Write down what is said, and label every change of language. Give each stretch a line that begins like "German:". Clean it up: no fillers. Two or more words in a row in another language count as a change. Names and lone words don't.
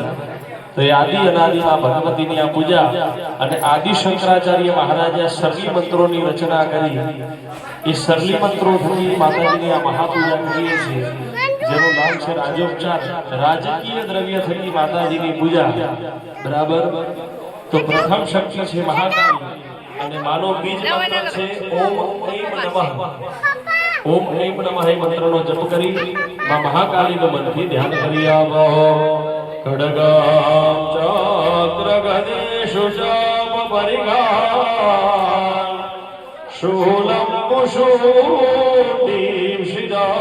Gujarati: તો એ આદિ અનાદિમાં ભગવતીની આ પૂજા અને આદિ શંકરાચાર્ય મહારાજે સરલી મંત્રોની રચના કરી એ સરલી મંત્રો થકી માતાજીની આ મહાપૂજા કરીએ છીએ જેનું નામ છે રાજોપચાર। રાજકીય દ્રવ્ય થકી માતાજીની પૂજા બરાબર। તો પ્રથમ શક્તિ છે મહાકાળી અને માનો બીજ મંત્ર છે
Sanskrit: ઓમ ઐમ નમઃ। ओम ऐं नमः
Gujarati: मंत्रનો જપ કરી માં મહાકાળીનું મનથી ધ્યાન કરી આવો।
Sanskrit: ખડગમ ચક્ર ગદેશુ ચાપ પરિઘા શૂલમ પુષુંડીમ શિરા